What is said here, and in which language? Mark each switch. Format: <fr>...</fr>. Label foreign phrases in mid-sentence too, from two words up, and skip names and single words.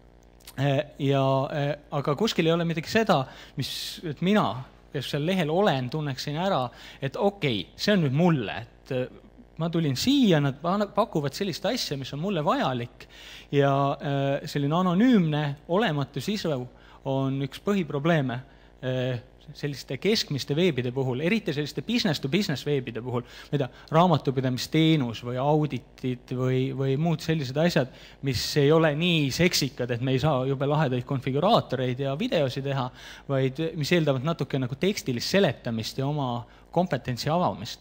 <et>aga kuskil ei ole midagi seda, et mina, kes seal lehel olen, tunneksin ära, et okei, see on nüüd mulle, et ma tulin siia, nad pakuvad sellist asja, mis on mulle vajalik ja selline anonüümne, olematu sisu on üks põhiprobleeme selliste keskmiste veebide puhul, eriti selliste</et> <en>business-to-business</en> <et>veebide puhul, mida raamatupidamisteenus või auditid või muud sellised asjad, mis ei ole nii seksikad, et me ei saa jube lahedaid konfiguraatoreid ja videosi teha, vaid mis eeldavad natuke nagu tekstilist seletamist ja oma kompetentsi avamist.</et>